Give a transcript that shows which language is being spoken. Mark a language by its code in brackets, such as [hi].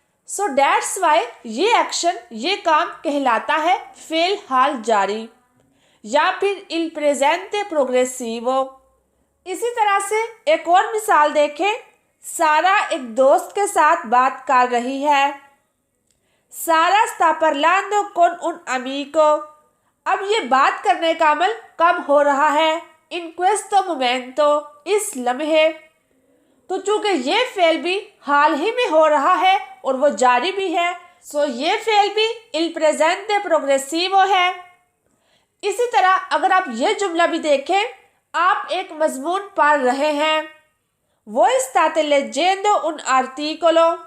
[en] so that's why [hi] ये action, ये काम कहलाता है फेल हाल जारी या फिर [it] il presente progressivo। [hi] इसी तरह से एक और मिसाल देखें। सारा एक दोस्त के साथ बात कर रही है। [it] सारा sta parlando con un amico। [hi] अब ये बात करने का अमल कब हो रहा है? [it] in questo momento, [hi] इस लम्हे। तो चूंकि ये फेल भी हाल ही में हो रहा है और वो जारी भी है, सो ये फेल भी [it] il presente progressivo [hi] है। इसी तरह अगर आप ये जुमला भी देखें, आप एक मजमून पढ़ रहे हैं। वो [it] state leggendo un articolo।